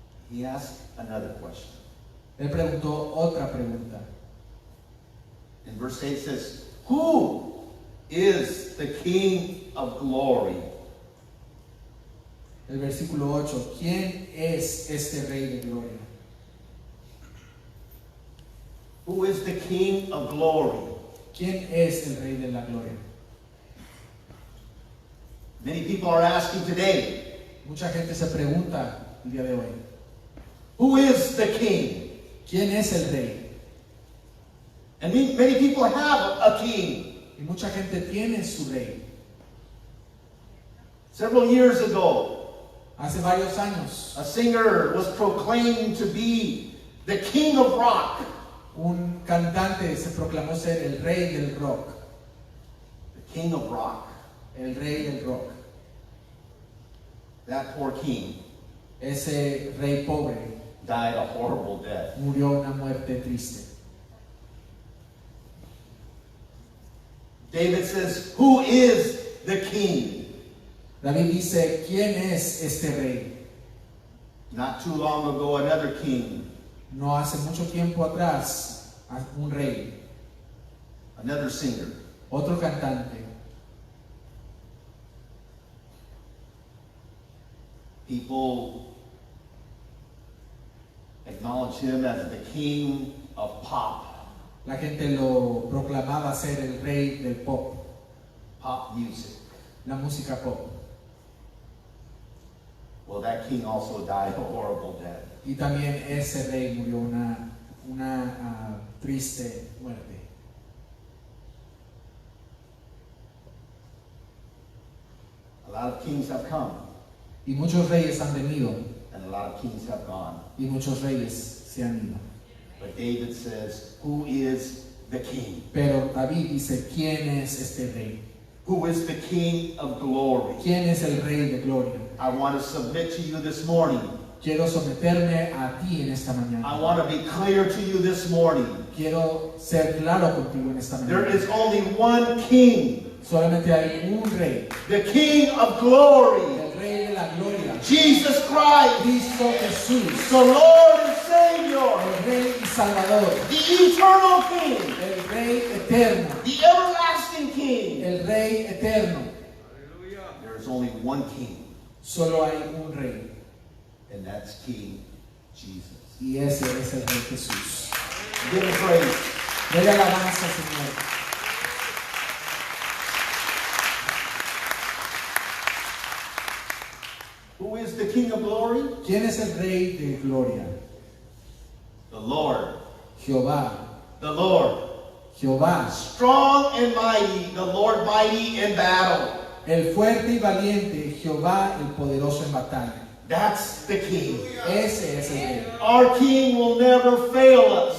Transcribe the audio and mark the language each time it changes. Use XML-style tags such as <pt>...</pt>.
<en>He asked another question.</en> <es>Él preguntó otra pregunta.</es> <en>In verse 8 it says, who is the King of glory?</en> <es>El versículo 8, ¿quién es este Rey de Gloria?</es> <en>Who is the King of glory?</en> <es>¿Quién es el Rey de la Gloria?</es> <en>Many people are asking today,</en> <es>Mucha gente se pregunta el día de hoy,</es> <en>who is the King?</en> <es>¿quién es el Rey?</es> <en>And many people have a king.</en> <es>Y mucha gente tiene su Rey.</es> <en>Several years ago,</en> <es>Hace varios años,</es> <en>a singer was proclaimed to be the king of rock.</en> <es>un cantante se proclamó ser el Rey del rock.</es> <en>The king of rock.</en> <es>El Rey del rock.</es> <en>That poor king</en> <es>Ese rey pobre</es> <en>died a horrible death.</en> <es>murió una muerte triste.</es> <en>David says, who is the king?</en> <es>David dice, ¿quién es este rey?</es> <en>Not too long ago, another king,</en> <es>No hace mucho tiempo atrás, un rey,</es> <en>another singer,</en> <es>otro cantante,</es> <en>people acknowledge him as the king of pop,</en> <es>la gente lo proclamaba ser el rey del pop,</es> <en>pop music.</en> <es>la música pop.</es> <en>Well, that king also died a horrible death.</en> <es>Y también ese rey murió una triste muerte.</es> <en>A lot of kings have come,</en> <es>Y muchos reyes han venido,</es> <en>and a lot of kings have gone.</en> <es>y muchos reyes se han ido.</es> <en>But David says, who is the king?</en> <es>Pero David dice, ¿quién es este rey?</es> <en>Who is the king of glory?</en> <es>¿Quién es el rey de gloria?</es> <en>I want to submit to you this morning.</en> <es>Quiero someterme a ti en esta</es> <en>I</en> <es>mañana.</es> <en>want to be clear to you this morning.</en> <es>Quiero ser claro contigo en esta</es> <en>There</en> <es>mañana.</es> <en>is only one king,</en> <es>Solamente hay un rey,</es> <en>the king of glory,</en> <es>el rey de la gloria,</es> <en>Jesus Christ,</en> <es>Cristo Jesús,</es> <en>the Lord and Savior,</en> <es>el rey y salvador,</es> <en>the eternal king,</en> <es>el rey eterno,</es> <en>the everlasting king.</en> <es>el rey eterno.</es> <en>There is only one king,</en> <es>Solo hay un rey,</es> <en>and that's King Jesus.</en> <es>y ese es el rey Jesús.</es> <en>Give him praise.</en> <es>Dele alabanza al Señor.</es> <en>Who is the king of glory?</en> <es>¿Quién es el rey de gloria?</es> <en>The Lord.</en> <es>Jehová,</es> <en>The Lord.</en> <es>Jehová,</es> <en>Strong and mighty, the Lord mighty in battle.</en> <es>el fuerte y valiente, Jehová el poderoso en batalla.</es> <en>That's the king.</en> <es>Ese es el rey.</es> <en>Our king will never fail us.</en>